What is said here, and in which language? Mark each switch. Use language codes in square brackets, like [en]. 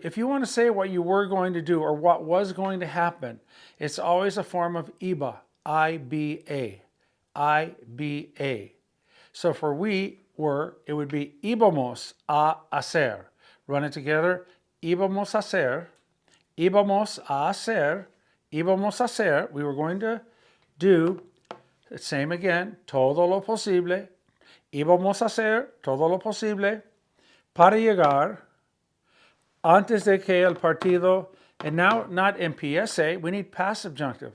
[en] If you want to say what you were going to do or what was going to happen, it's always a form of iba, I-B-A, I-B-A. So for we were, it would be [es] íbamos a hacer. [en] Run it together. [es] Íbamos a hacer, íbamos a hacer, íbamos a hacer. [en] We were going to do the same again. [es] Todo lo posible. Íbamos a hacer todo lo posible para llegar antes de que el partido. [en] And now, not empiece, we need past subjunctive.